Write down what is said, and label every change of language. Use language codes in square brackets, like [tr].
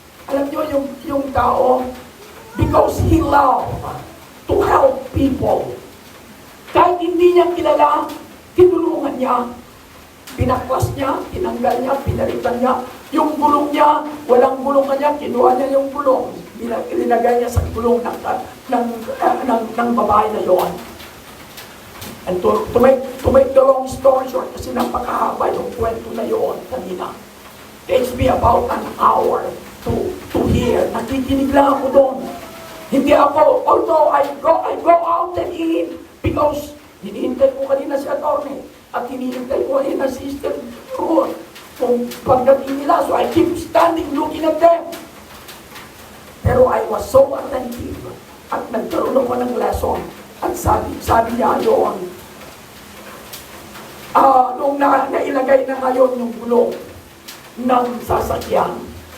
[tl] Alam niyo yung tao, [en] because he loved to help people. [tl] Kahit hindi niya kilala, tinulungan niya, pinaklas niya, tinanggal niya, pinalitan niya. Yung gulong niya, walang gulong niya, kinuha niya yung gulong. Linagay niya sa gulong ng babae na yon. [en] And to make the long story short, [tl] kasi napakahaba yung kwento na yon kanina. [en] Takes me about an hour to hear. [tl] Nakikinig lang ako doon. Hindi ako, [en] although I go out and in, because [tl] hinihintay ko kanina si attorney at hinihintay ko kanina si Sister Ruth kung pagdating nila. [en] So I keep standing looking at them. Pero I was so attentive at [tl] nagkaroon ako ng lesson. At sabi niya yun, nung nailagay na ngayon yung gulong ng sasakyan.